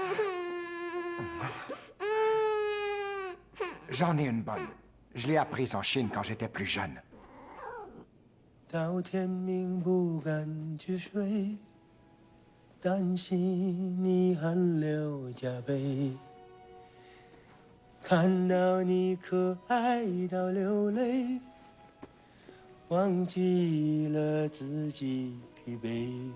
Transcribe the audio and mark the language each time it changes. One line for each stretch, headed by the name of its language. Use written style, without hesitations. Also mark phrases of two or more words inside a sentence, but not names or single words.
French: J'en ai une bonne. Je l'ai apprise en Chine quand j'étais plus jeune.
Chinese: 到天明不敢去睡，担心你汗流浃背，看到你可爱到流泪，忘记了自己疲惫。